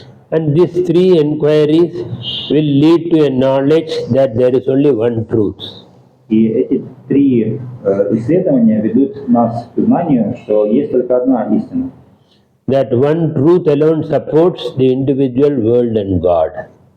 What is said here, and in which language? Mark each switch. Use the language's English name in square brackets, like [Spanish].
[English] And these three inquiries will lead to a knowledge that there is only one truth. [Russian] И эти три исследования ведут нас к знанию, что есть только одна истина. [English] That one truth alone supports the individual world and God.